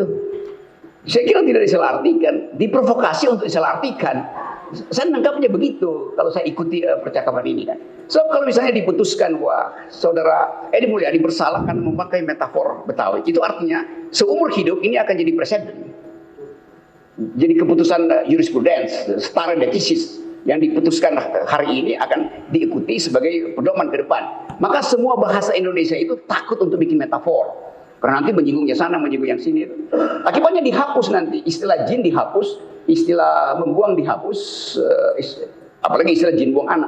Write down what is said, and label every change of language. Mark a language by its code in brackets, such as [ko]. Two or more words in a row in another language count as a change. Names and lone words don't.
[id] Saya kira tidak disalahartikan, diprovokasi untuk disalahartikan. Saya nangkapnya begitu kalau saya ikuti percakapan ini kan. So kalau misalnya diputuskan wah saudara Edi Mulyadi bersalah kan memakai metafor Betawi, itu artinya seumur hidup ini akan jadi presiden. Jadi keputusan jurisprudens, [la] stare decisis [id] yang diputuskan hari ini akan diikuti sebagai pedoman ke depan. Maka semua bahasa Indonesia itu takut untuk bikin metafor. Karena nanti menyinggung yang sana, menyinggung yang sini. Akibatnya dihapus nanti. Istilah jin dihapus, istilah membuang dihapus, apalagi istilah jin buang anak.